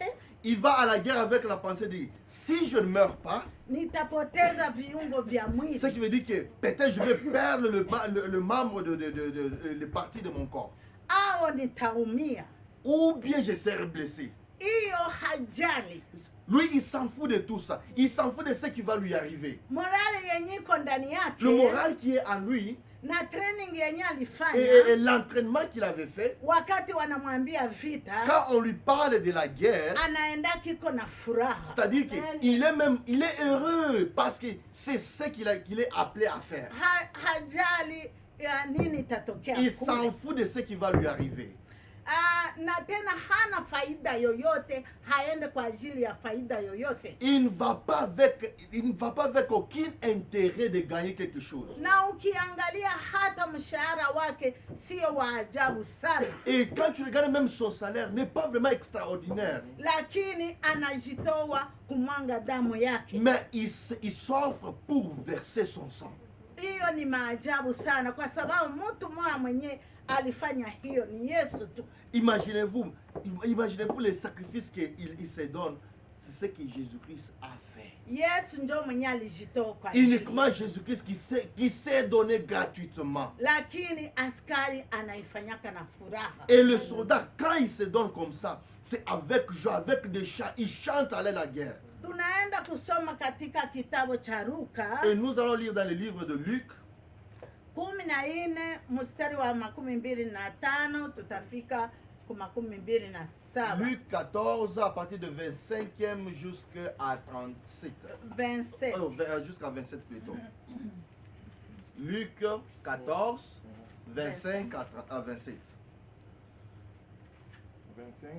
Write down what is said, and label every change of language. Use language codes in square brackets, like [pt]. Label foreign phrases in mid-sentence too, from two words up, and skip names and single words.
[fr] Il va à la guerre avec la pensée de si je ne meurs pas, [sw] nitapoteza viungo vya mwili. [fr] Ce qui veut dire que peut-être je vais perdre le membre de partie de mon corps. [sw] Au nitaumia. [fr] Ou bien je serai blessé. [sw] Iyo hajali. [fr] Lui, il s'en fout de tout ça. Il s'en fout de ce qui va lui arriver. [sw] Morale yenye iko ndani yake. [fr] Le moral qui est en lui. [sw] Na training yenye alifanya. [fr] Et l'entraînement qu'il avait fait. [sw] Wakati wanamwambia vita. [fr] Quand on lui parle de la guerre. [sw] Anaenda kiko na furaha. [fr] C'est-à-dire qu'il est heureux parce que c'est ce qu'il est appelé à faire. [sw] Hajali nini tatokea. [fr] Il s'en fout de ce qui va lui arriver. [sw] Na tena hana faida yoyote, haende kwa ajili ya faida yoyote. [fr] Il ne va pas avec aucun intérêt de gagner quelque chose. [sw] Na ukiangalia hata mshahara wake sio wa ajabu sana. [fr] Et quand tu regardes même son salaire n'est pas vraiment extraordinaire. [sw] Lakini anajitoa kumwanga damu yake. [fr] Mais il s'offre pour verser son sang. [sw] Hiyo ni maajabu sana kwa sababu mtu mmoja mwenye alifanya hiyo ni Yesu tu. [fr] Imaginez-vous les sacrifices qu'il se donne, c'est ce que Jésus-Christ a fait. [sw] Yesu ndio mwenye alijitoa kwa [fr] uniquement Jésus-Christ qui s'est donné gratuitement. [sw] Lakini askari anaifanyaka na furaha. [fr] Et le soldat quand il se donne comme ça, c'est avec joie, avec des chants, il chante à la guerre. [sw] Tunaenda kusoma katika kitabu cha Luka. [fr] Et nous allons lire dans le livre de Luc. [sw] 14 mstari wa 25 tutafika ku 27. [fr] Luc 14 à partir de 25e jusqu'à 37. 27. Jusqu'à 27 plutôt. Luc 14, 25 à 27. 25